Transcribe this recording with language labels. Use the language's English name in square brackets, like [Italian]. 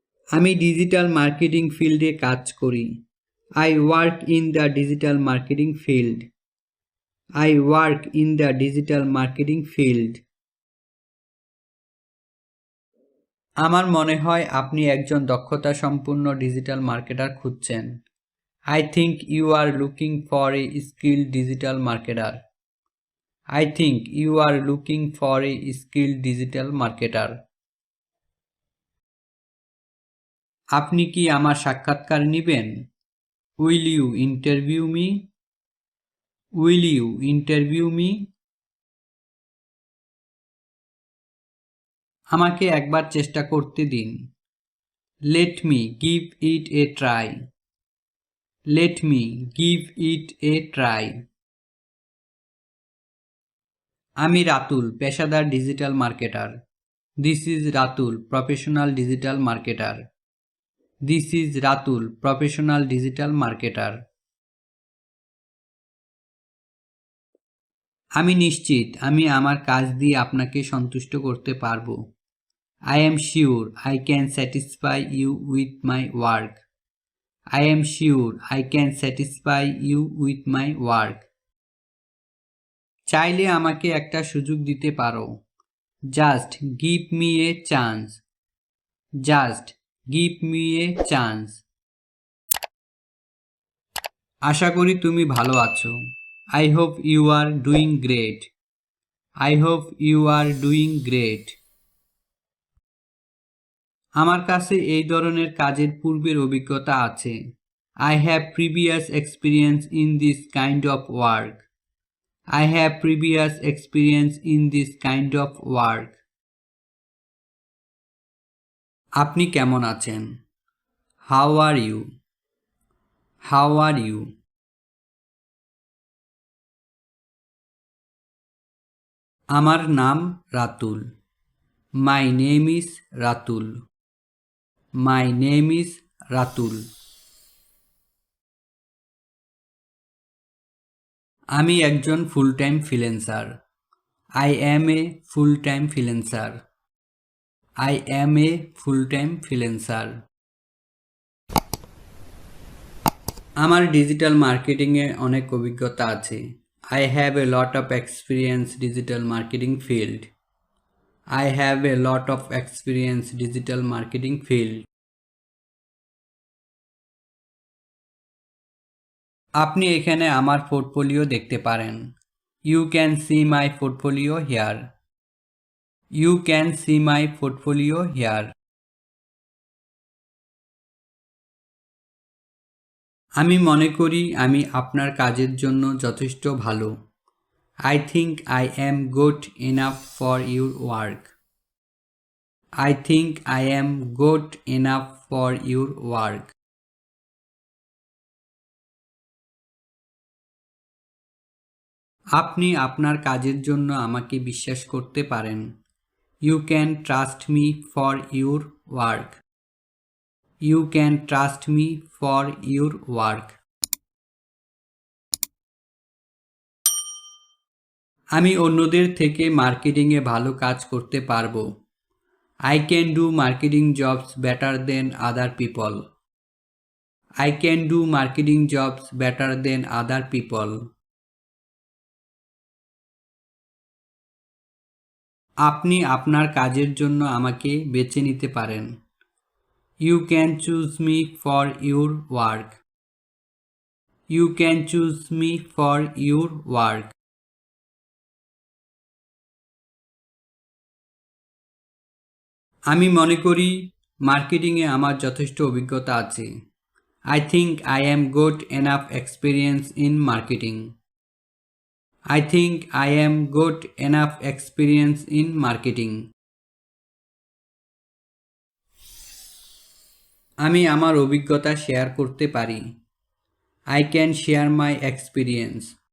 [Bangla] আমি digital marketing ফিল্ডে কাজ করি। [English] I work in the digital marketing field. I work in the digital marketing field. [Bangla] আমার মনে হয় আপনি একজন দক্ষতা সম্পন্ন ডিজিটাল মার্কেটার খুঁজছেন। [English] I think you are looking for a skilled digital marketer. I think you are looking for a skilled digital marketer. [Bangla] আপনি কি আমার সাক্ষাৎকার নেবেন? [English] Will you interview me? Will you interview me? [Bangla] আমাকে একবার চেষ্টা করতে দিন। [English] Let me give it a try. Let me give it a try. [Bangla] আমি রাতুল, পেশাদার digital marketer. [English] This is Ratul, professional digital marketer. This is Ratul, professional digital marketer. [Bangla] আমি নিশ্চিত আমি আমার কাজ দিয়ে আপনাকে সন্তুষ্ট করতে পারবো। [English] I am sure I can satisfy you with my work. I am sure I can satisfy you with my work. [Bangla] চাইলে আমাকে একটা সুযোগ দিতে পারো। [English] Just give me a chance. Just give me a chance. [Bangla] আশা করি তুমি ভালো আছো। [English] I hope you are doing great. I hope you are doing great. [Bangla] আমার কাছে এই ধরনের কাজের পূর্বের অভিজ্ঞতা আছে। [English] I have previous experience in this kind of work. I have previous experience in this kind of work. [Bangla] আপনি কেমন আছেন? [English] How are you? How are you? [Bangla] আমার নাম Ratul. [English] My name is Ratul. My name is Ratul. [Bangla] আমি একজন full time freelancer. [English] I am a full time freelancer. I am a full time freelancer. [Bangla] আমার digital মার্কেটিংয়ে অনেক অভিজ্ঞতা আছে। [English] I have a lot of experience digital marketing field. I have a lot of experience digital marketing field. [Bangla] আপনি এখানে আমার portfolio দেখতে পারেন। [English] You can see my portfolio here. You can see my portfolio here. [Bangla] আমি মনে করি আমি আপনার কাজের জন্য যথেষ্ট ভালো। [English] I think I am good enough for your work. I think I am good enough for your work. [Bangla] আপনি আপনার কাজের জন্য আমাকে বিশ্বাস করতে পারেন। [English] You can trust me for your work. You can trust me for your work. [Bangla] আমি অন্যদের থেকে মার্কেটিংয়ে ভালো কাজ করতে পারবো। [English] I can do marketing jobs better than other people. I can do marketing jobs better than other people. [Bangla] আপনি আপনার কাজের জন্য আমাকে বেছে নিতে পারেন। [English] You can choose me for your work. You can choose me for your work. [Bangla] আমি মনে করি মার্কেটিংয়ে আমার যথেষ্ট অভিজ্ঞতা আছে। [English] I think I am good enough experience in marketing. I think I am good enough experience in marketing. [Bangla] আমি আমার অভিজ্ঞতা শেয়ার করতে পারি। [English] I can share my experience.